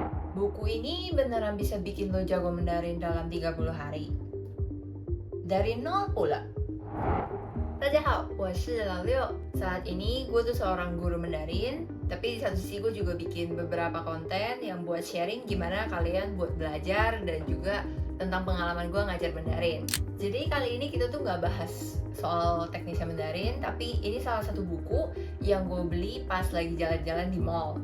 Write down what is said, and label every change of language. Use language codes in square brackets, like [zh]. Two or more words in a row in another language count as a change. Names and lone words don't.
[id] Buku ini beneran bisa bikin lo jago Mandarin dalam 30 hari. Dari nol pula. [zh] 大家好，我是老六. [id] Saat ini gue tuh seorang guru Mandarin, tapi di satu sisi gue juga bikin beberapa konten yang buat sharing gimana kalian buat belajar dan juga tentang pengalaman gue ngajar Mandarin. Jadi kali ini kita tuh nggak bahas soal teknisnya Mandarin, tapi ini salah satu buku yang gue beli pas lagi jalan-jalan di mall.